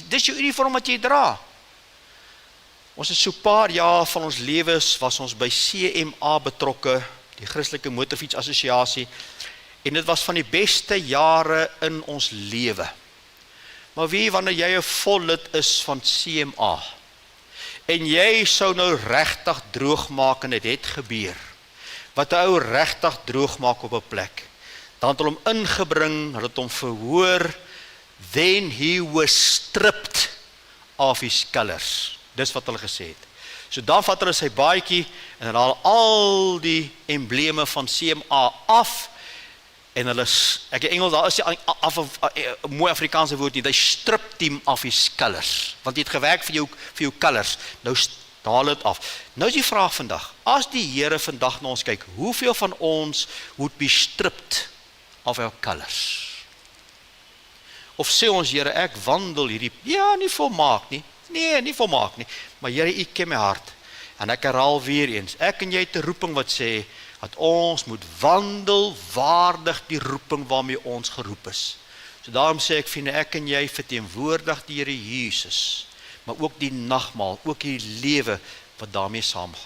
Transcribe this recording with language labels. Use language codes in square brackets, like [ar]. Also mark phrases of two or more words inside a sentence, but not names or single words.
[af] Dis jou uniform wat jy dra. Ons is so paar jaar van ons lewens was ons by CMA betrokke, die Christelike Motorfiets Assosiasie, en dit was van die beste jare in ons lewe. Maar wie, wanneer jy 'n vol lid is van CMA, en jy sou nou regtig droog maak, en dit het gebeur, wat 'n ou regtig droog maak op 'n plek, dan het hulle hom ingebring, hulle het hom verhoor, [en] then he was stripped of his colours. [af] Dis wat hulle gesê het. So dan vat hulle sy baadjie, en hulle haal al die embleme van CMA af, en hulle, ek in Engels, daar is die mooi Afrikaanse woord nie, [en] they stripped him of his colours, [af] want hy het gewerk vir jou colours, nou haal dit af. Nou is die vraag vandag, as die Here vandag na ons kyk, hoeveel van ons [en] would be stripped of our colours? [af] Of sê ons, Here, ek wandel hierdie, ja, nie volmaak nie, nee, nie volmaak nie, maar Here, U ken my hart, en ek herhaal weer eens, ek en jy het 'n roeping wat sê, dat ons moet wandel waardig die roeping waarmee ons geroep is. So daarom sê ek, vriende, ek en jy verteenwoordig die Here Jesus, maar ook die nagmaal, ook die lewe wat daarmee saamgaan.